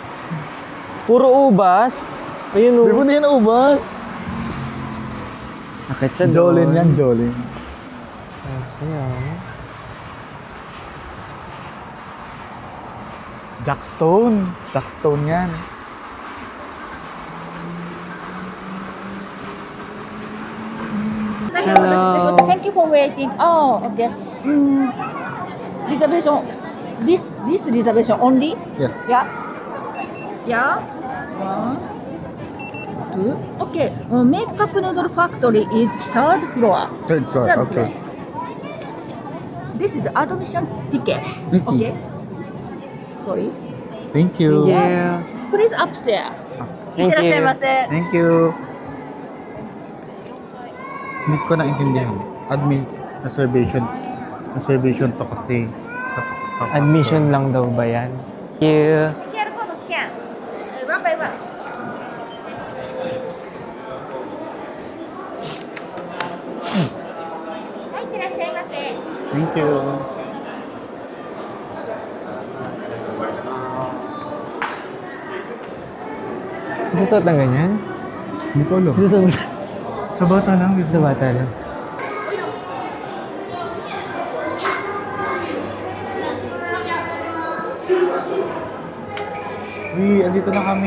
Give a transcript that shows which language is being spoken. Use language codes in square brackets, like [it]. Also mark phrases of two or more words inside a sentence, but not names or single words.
[tl] Puro ubas. Ayun Di mo na yan ubas. Bakit siya Jolin yan, Jolin. Jackstone. Jackstone yan. [en] Hello. Thank you for waiting. Oh, okay. Reservation. This reservation only? Yes. Yeah. Yeah. 1, 2. Okay. Makeup Noodle Factory is third floor. Third floor, Third okay. floor. This is admission ticket. Okay. Okay. Sorry. Thank you. Yeah. Please upstairs. Thank you. [ja] いってらっしゃいませ。 [en] Thank you. [tl] Hindi ko naintindihan. Reservation to kasi. Admission lang daw ba yan? [en] Thank you. [ja] QR コードスキャン。 [en] 1 by 1。 [ja] はい、いってらっしゃいませ。 [en] Thank you. [tl] Susot ng ganyan? Hindi ko alam. Susot Sa bata lang. sa bata lang. Uy, andito na kami.